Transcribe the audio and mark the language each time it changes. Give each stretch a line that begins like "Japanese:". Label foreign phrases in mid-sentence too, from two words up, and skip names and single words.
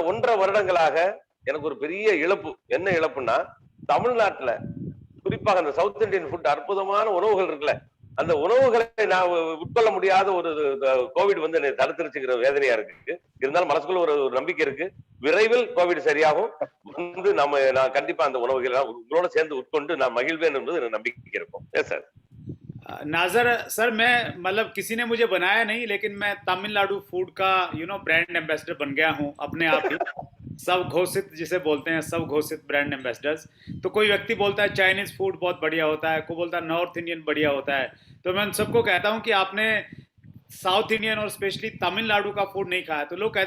Tamil: 1.5 வருடங்களாக எனக்கு ஒரு பெரிய இழப்பு என்ன இழப்புன்னா தமிழ்நாட்டுல குறிப்பாக அந்த
English: South Indian food
Tamil: அற்புதமான உணவுகள் இருக்குல்ல அந்த உணவுகளை நான் உட்கொள்ள முடியாத ஒரு கோவிட் வந்து என்னை தடுத்துருச்சுங்கிற வேதனையா இருக்கு இருந்தாலும் மனசுக்குள்ள ஒரு நம்பிக்கை இருக்கு விரைவில் கோவிட் சரியாகும் வந்து நான் கண்டிப்பா அந்த உணவுகளை உங்களோட சேர்ந்து உட்கொண்டு நான் மகிழ்வேன் என்பது நம்பிக்கை இருக்கும் சார்
Hindi: नाजर सर मैं मतलब किसी ने मुझे बनाया नहीं लेकिन मैं तमिलनाडु फूड का
English: brand ambassador
Hindi: बन गया हूँ अपने आप ही सब घोषित जिसे बोलते हैं सब घोषित
English: brand ambassadors
Hindi: तो कोई व्यक्ति बोलता है
English: Chinese food
Hindi: बहुत बढ़िया होता है कोई बोलता है
English: North Indian
Hindi: बढ़िया होता है तो मैं उन सबको कहता हूँ कि आपने
English: South Indian
Hindi: और स्पेशली तमिलनाडु का फूड नहीं खाया तो लोग कहते